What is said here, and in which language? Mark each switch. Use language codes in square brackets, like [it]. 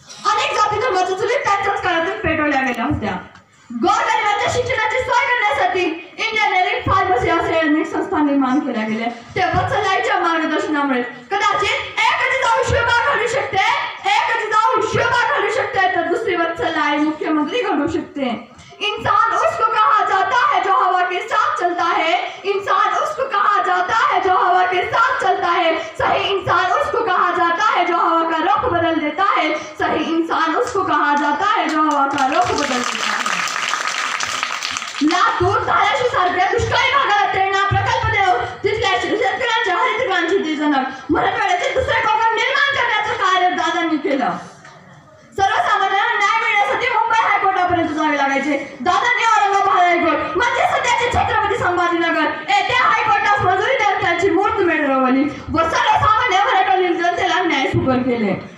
[mr] अनेक जाती धर्माच्या चुलीत त्यांच्याच काळातून पेटवल्या गेल्या होत्या। गोरगरिबांच्या शिक्षणाची सोय करण्यासाठी इंजिनिअरिंग फार्मसी असे अनेक संस्था निर्माण केल्या गेल्या। ते वत्सलाईच्या मार्गदर्शनामुळे कदाचित एक जिजाऊ शिवबा घडू शकते, एक जिजाऊ शिवबा घडू शकते तर दुसरी वत्सलाई मुख्यमंत्री घडू शकते। [hi] इंसान उसको कहा जाता है जो हवा के साथ चलता है, इंसान उसको कहा जाता है जो हवा के साथ चलता है। सही इंसान उसको कहा जाता है जो हवा का रुख बदल देता है, सही इंसान उसको कहा जाता है जो हवा का रुख बदल देता है। [mr] लातूर धाराशिव सारख्या दुष्काळी भागाला प्रेरणा प्रकल्प देऊन तिथल्या शेतकऱ्यांच्या हरित क्रांतीचे जनक मराठवाड्याचे दुसरे कोकण निर्माण करण्याचं कार्य दादांनी केलं। सर्वसामान्यांना न्याय मिळण्यासाठी मुंबई हायकोर्टापर्यंत जावे लागायचे। दादांनी औरंगाबाद हायकोर्ट म्हणजे सध्याचे छत्रपती संभाजीनगर येथे हायकोर्टास मंजुरी देऊन त्यांची मूर्त मिळवली व सर्वसामान्य मराठवाड्यातील जनतेला न्याय सुकर केले।